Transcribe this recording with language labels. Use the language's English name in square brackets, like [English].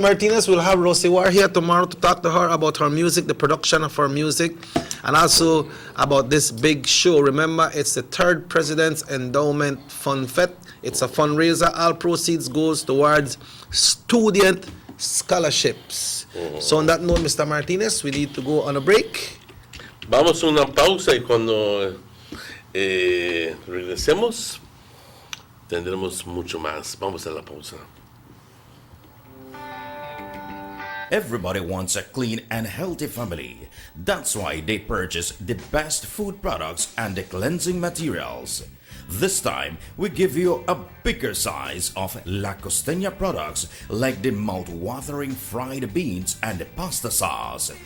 [English] Martinez, will have Rosy Ward here tomorrow to talk to her about her music, the production of her music, and also about this big show. Remember, it's the 3rd President's Endowment Fund Fest. It's a fundraiser. All proceeds goes towards student scholarships. So on that note, Mr. Martinez, we need to go on a break. [Spanish] Vamos a una pausa y cuando regresemos tendremos mucho más. Vamos a la pausa. [English] Everybody wants a clean and healthy family. That's why they purchase the best food products and the cleansing materials. This time, we give you a bigger size of La Costeña products like the mouth-watering fried beans and the pasta sauce.